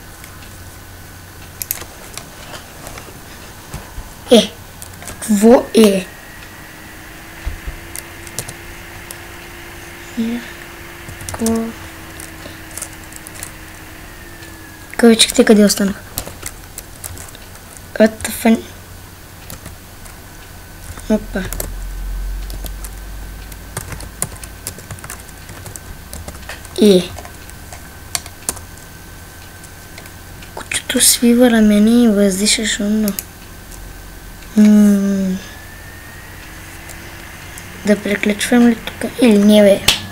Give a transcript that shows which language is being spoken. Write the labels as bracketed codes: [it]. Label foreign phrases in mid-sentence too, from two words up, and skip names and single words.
[bg] Какво е? Какво? Кавичките къде останах? [en] What the fun? [bg] Опа. Кучето свива рамене и въздиша шумно. Да приключвам ли тук или не, бе?